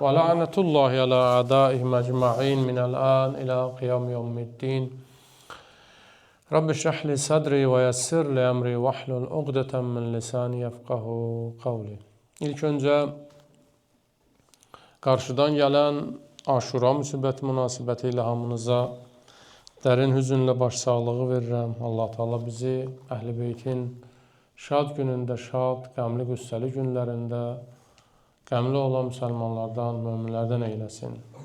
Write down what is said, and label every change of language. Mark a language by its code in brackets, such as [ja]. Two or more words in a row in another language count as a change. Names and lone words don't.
[ar] ولعنة الله على أعدائهم أجمعين من الآن إلى قيام يوم الدين. رب اشرح لي صدري ويسر لي أمري واحلل عقدة من لساني يفقهوا قولي. [tr] İlk önce karşıdan gelen [az] Aşura müsibət münasibəti ilə hamınıza dərin hüzünlə başsağlığı verirəm. Allah Teala bizi Əhl-i Beytin şad günündə şad, qəmli qüssəli günlərində qəmli olan müsəlmanlardan, möminlərdən eyləsin.